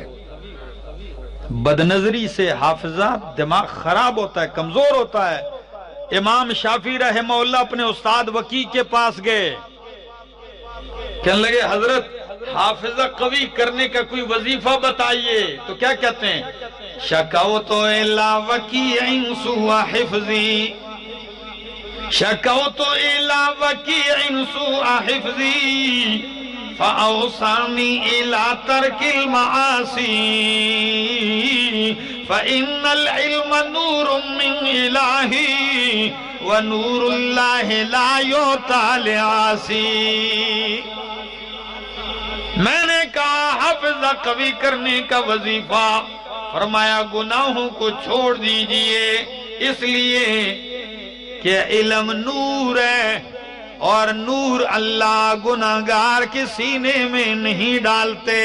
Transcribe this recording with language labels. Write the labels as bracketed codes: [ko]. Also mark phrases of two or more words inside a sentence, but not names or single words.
[ur] بدنظری سے حافظہ دماغ خراب ہوتا ہے، کمزور ہوتا ہے۔ امام شافعی رحمہ اللہ اپنے استاد وکیع کے پاس گئے، کہنے لگے حضرت حافظہ قوی کرنے کا کوئی وظیفہ بتائیے، تو کیا کہتے ہیں؟ [ar] شکوت الی وکیع سوء حفظی، شکوت الی وکیع سوء حفظی فاوصانی الی ترک المعاصی فإن العلم نور من الہی ونور اللہ لا یعطی لعاصی۔ [ur] میں نے کہا حافظہ قوی کرنے کا وظیفہ، فرمایا گناہوں کو چھوڑ دیجئے، اس لیے کہ علم نور ہے، اور نور اللہ گناہگار کے سینے میں نہیں ڈالتے۔